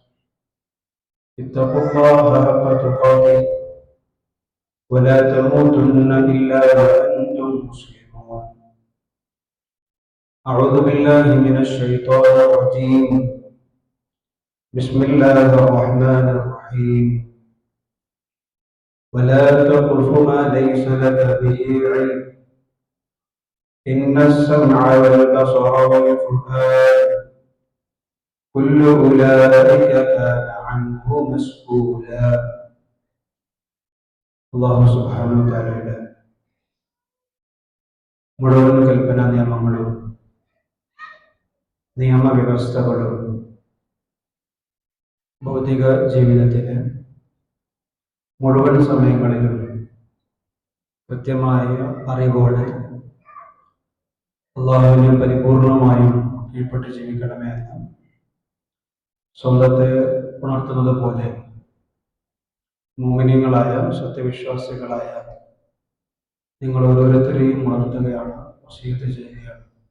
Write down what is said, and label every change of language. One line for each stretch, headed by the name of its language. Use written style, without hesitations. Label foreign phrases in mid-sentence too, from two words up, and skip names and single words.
Arabic: اتقوا الله حق تقاته ولا تموتن إلا وأنتم مسلمون أعوذ بالله من الشيطان الرجيم بسم الله الرحمن الرحيم ولا تقف ما ليس لك به علم إن السمع والبصر والفؤاد كل أولئك كان عنه مسؤولا الله سبحانه وتعالى
Malayalam: മുഴുവൻ കൽപ്പനാ നിയമങ്ങളും നിയമവ്യവസ്ഥകളും ഭൗതിക ജീവിതത്തിന് മുഴുവൻ സമയങ്ങളിലും കൃത്യമായ അറിവോടെ അള്ളാഹുവിനെ പരിപൂർണമായും കീഴ്പ്പെട്ട് ജീവിക്കണമേ എന്ന് സ്വന്തത്തെ ഉണർത്തുന്നത് പോലെ മുഅ്മിനീങ്ങളായ സത്യവിശ്വാസികളായ നിങ്ങൾ ഓരോരുത്തരെയും ഉണർത്തുകയാണ്, വസിയത്ത് ചെയ്യുകയാണ്.